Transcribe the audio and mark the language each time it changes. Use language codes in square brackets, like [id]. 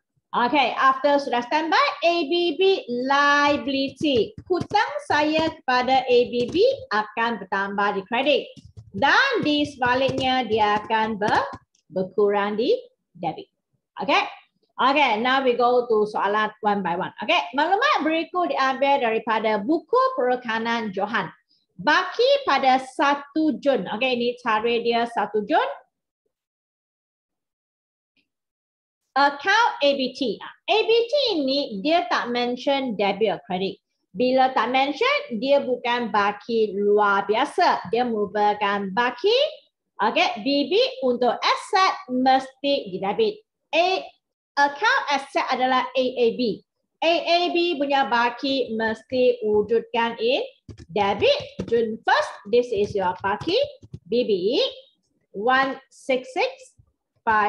[en] Okay, after sudah standby, ABB liability. [ms] Hutang saya kepada ABB akan bertambah di kredit. Dan di sebaliknya, dia akan berkurang di debit. Okay, [en] Okay, now we go to soalan one by one. [ms] Okay, maklumat berikut diambil daripada buku perekanan Johan. Baki pada 1 Jun. Okay, ini tarikh dia 1 Jun. Account ABT. ABT ini dia tak [en] mention debit or credit. [ms] Bila tak mention, dia bukan baki luar biasa. Dia merupakan baki, okay, BB untuk aset mesti didebit. Account asset adalah AAB. AAB punya baki mesti wujudkan in debit. [en] June 1st, this is your baki BB 166548.